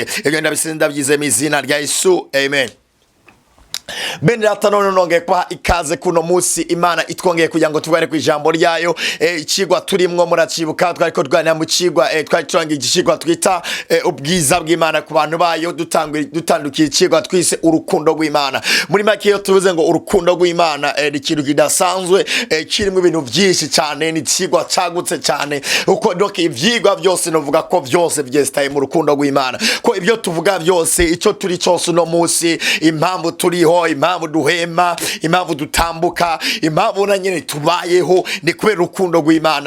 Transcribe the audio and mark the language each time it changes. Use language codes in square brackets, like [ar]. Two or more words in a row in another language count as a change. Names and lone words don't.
[rn] Ibyo ndabisenze ndabyize mu izina rya Yesu, amen. Bene data none nongeye kwa ikaze kuno munsi Imana itwongeye kugira ngo tugane ku ijambo ryayo. Ikigwa turimwo muracibuka, twariko tugana mu kigwa, twari turangiye ikigwa twita ubwiza bw'Imana ku bantu bayo. Dutandukiye ikigwa twise urukundo rw'Imana. Muri make yo tuvuze ngo urukundo rw'Imana ni ikintu kidasanzwe, kirimo ibintu byinshi cyane, ni ikigwa cagutse cyane. Uko doke ivyigwa byose novuga ko byose byestaye mu rukundo rw'Imana, ko ibyo tuvuga byose, icyo turi cyose no munsi, impamvu turiho, impamvu duhema, impamvu dutambuka, impamvu na nyine tubayeho, ni kubera urukundo rw'Imana.